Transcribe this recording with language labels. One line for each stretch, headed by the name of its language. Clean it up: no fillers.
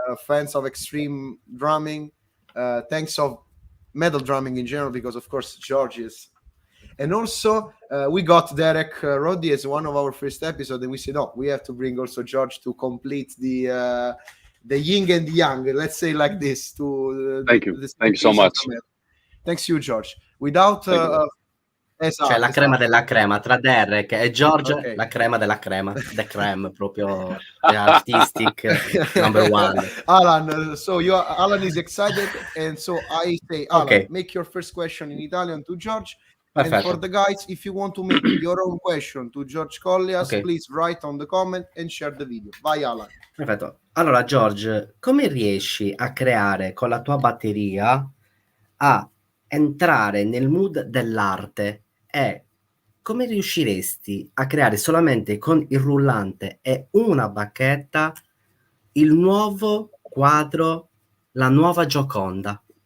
English: fans of extreme drumming, thanks of metal drumming in general, because of course George is. And also we got Derek Roddy as one of our first episodes, and we said, we have to bring also George to complete the yin and the yang, let's say like this. Thank you so much. Thanks you, George. Without
Italian: Cioè la crema della crema tra Derek e George, la crema della crema,
English: the creme,
Italian: proprio
English: the artistic number one. Alan, so Alan is excited, and so I say, Alan, make your first question in Italian to George.
Italian: Perfetto.
English: And for the guys, if you want to make your own question to George Kollias, please write on the comment and share the video.
Italian: Vai Alan. Perfetto. Allora George, come riesci a creare con la tua batteria a entrare nel mood dell'arte, e come riusciresti a creare solamente con il rullante e una bacchetta il nuovo quadro, la nuova Gioconda?